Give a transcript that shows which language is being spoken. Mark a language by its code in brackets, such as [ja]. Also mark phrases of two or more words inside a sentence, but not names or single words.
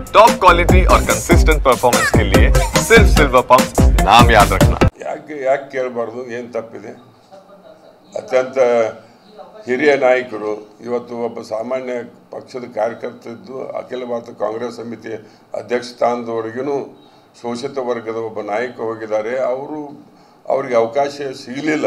[en] top quality [hi] और [en] consistent performance [hi] के लिए सिर्फ सिल्वर पंप नाम याद रखना। [kn] ಯಾಕೆ ಕೇಳಬಾರ್ದು, ಏನು ತಪ್ಪಿದೆ? ಅತ್ಯಂತ ಹಿರಿಯ ನಾಯಕರು ಇವತ್ತು ಒಬ್ಬ ಸಾಮಾನ್ಯ ಪಕ್ಷದ ಕಾರ್ಯಕರ್ತದ್ದು ಅಖಿಲ ಭಾರತ ಕಾಂಗ್ರೆಸ್ ಸಮಿತಿ ಅಧ್ಯಕ್ಷ ಸ್ಥಾನದವರೆಗೂ ಶೋಷಿತ ವರ್ಗದ ಒಬ್ಬ ನಾಯಕ ಹೋಗಿದ್ದಾರೆ. ಅವ್ರಿಗೆ ಅವಕಾಶ ಸಿಗಲಿಲ್ಲ.